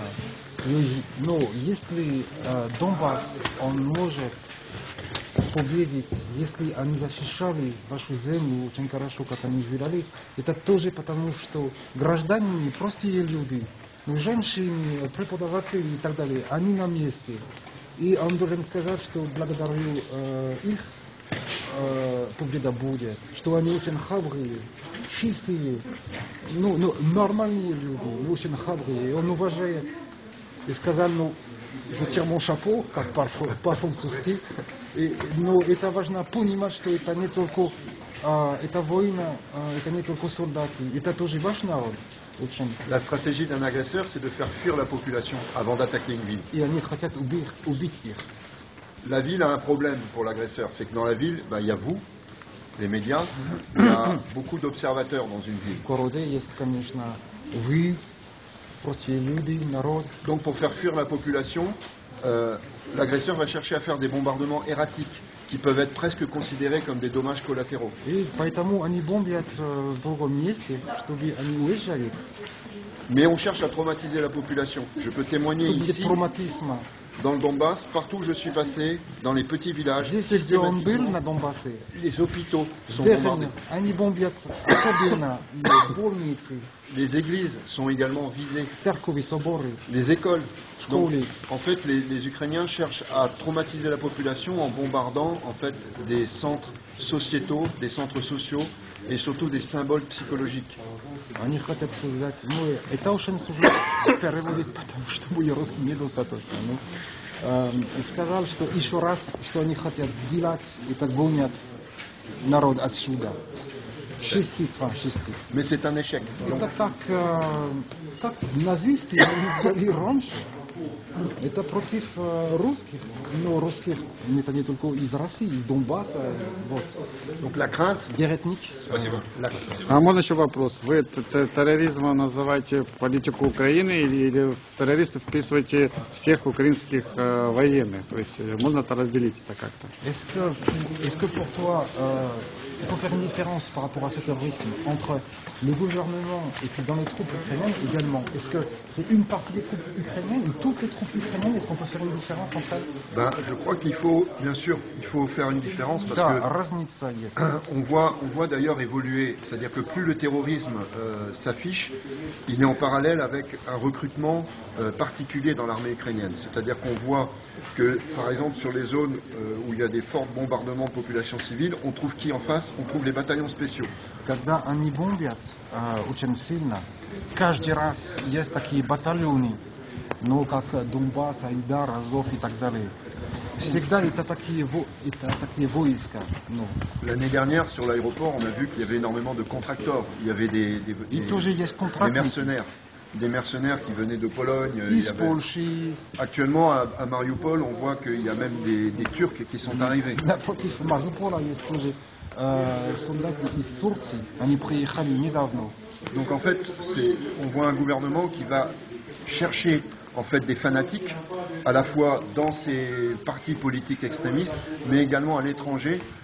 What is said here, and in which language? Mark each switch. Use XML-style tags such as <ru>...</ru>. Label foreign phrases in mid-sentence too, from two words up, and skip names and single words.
<ru>Но если Донбасс, он может победить, если они защищали вашу землю очень хорошо, как они сделали, это тоже потому, что граждане, простые люди, женщины, преподаватели и так далее, они на месте. И он должен сказать, что благодарю их победа будет, что они очень храбрые, чистые, нормальные люди, очень храбрые. Он уважает и сказал,</ru> <fr>je tire mon chapeau,</fr> <ru>как по-французски, но это важно понимать, что это не только это война, это не только солдаты, это тоже ваш народ.</ru> <fr>La stratégie d'un agresseur, c'est de faire fuir la population avant d'attaquer une ville.</fr> <ru>И они хотят убить их.</ru> <fr>La ville a un problème pour l'agresseur, c'est que dans la ville, il y a vous, les médias, il y a beaucoup d'observateurs dans une ville.</fr> <ru>В городе есть, конечно, вы, простые люди, народ.</ru> <fr>Donc pour faire fuir la population, l'agresseur va chercher à faire des bombardements erratiques qui peuvent être presque considérés comme des dommages collatéraux.</fr> <ru>И поэтому они бомбят в другом месте, чтобы они уезжали.</ru> <fr>Mais on cherche à traumatiser la population. Je peux témoigner ici, dans le Donbass, partout où je suis passé, dans les petits villages, systématiquement, les hôpitaux sont bombardés. Les églises sont également visées. Les écoles. Donc, en fait, les Ukrainiens cherchent à traumatiser la population en bombardant en fait des centres sociétaux, des centres sociaux et surtout des symboles psychologiques.</fr> <ru>Они хотят создать, это очень сложно переводить, потому что мой русский недостаточно. И сказал, что еще раз, что они хотят сделать, это гонят народ отсюда.</ru> <fr>Mais c'est un échec.</fr> <ru>Это как назисты сделали раньше. Это против русских, но русских это не только из России, из Донбасса. Вот.</ru> <fr>Donc la crainte. Геретник.</fr> <ru>Спасибо. А можно еще вопрос? Вы терроризмом называете политику Украины или в террористов вписываете всех украинских военных? То есть можно это разделить это как-то?</ru> <fr>Est-ce que pour toi, il faut faire une différence par rapport à ce terrorisme entre le gouvernement et puis dans les troupes ukrainiennes également? Est-ce que c'est une partie des troupes ukrainiennes ou toutes les troupes ukrainiennes? Est-ce qu'on peut faire une différence entre elles? Je crois qu'il faut, bien sûr, il faut faire une différence parce que on voit d'ailleurs évoluer, c'est-à-dire que plus le terrorisme s'affiche, il est en parallèle avec un recrutement particulier dans l'armée ukrainienne. C'est-à-dire qu'on voit que, par exemple, sur les zones où il y a des forts bombardements de populations civiles, on trouve qui en face? On trouve les bataillons spéciaux.</fr> <ru>Когда они бомбят очень сильно, каждый раз есть такие батальоны, как Донбасс, Айдар, Азов и так далее. Всегда это такие войска.</ru> <fr>L'année dernière, sur l'aéroport, on a vu qu'il y avait énormément de contracteurs. Il y avait des mercenaires. Des mercenaires qui venaient de Pologne. Actuellement, à Mariupol, on voit qu'il y a même des Turcs qui sont arrivés. Donc en fait, on voit un gouvernement qui va chercher en fait des fanatiques, à la fois dans ces partis politiques extrémistes, mais également à l'étranger.</fr>